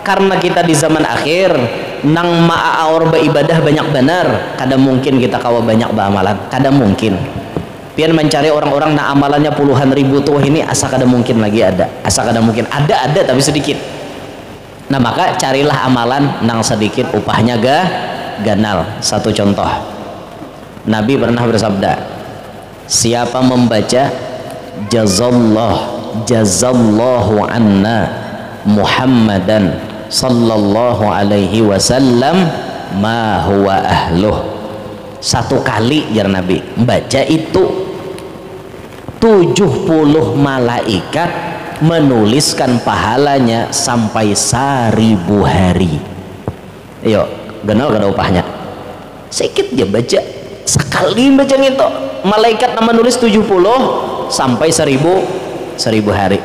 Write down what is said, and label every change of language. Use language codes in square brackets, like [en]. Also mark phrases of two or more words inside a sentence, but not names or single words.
[bjn] karena kita di zaman akhir nang ma'aor beribadah banyak benar, kadang mungkin kita kawa banyak beramalan, kadang mungkin pian mencari orang-orang na amalannya puluhan ribu tuh ini asa kadang mungkin lagi ada, asa kadang mungkin ada tapi sedikit. Nah maka carilah amalan nang sedikit upahnya ganal. Satu contoh, Nabi pernah bersabda, siapa membaca [ar] جزى الله عنا محمدا صلى الله عليه وسلم ما هو أهله, [bjn] satu kali jar Nabi baca itu 70 malaikat menuliskan pahalanya sampai 1000 hari. Ayo kenal kada upahnya sedikit dia baca sekali baca itu malaikat nama nulis 70 sampai 1000 hari.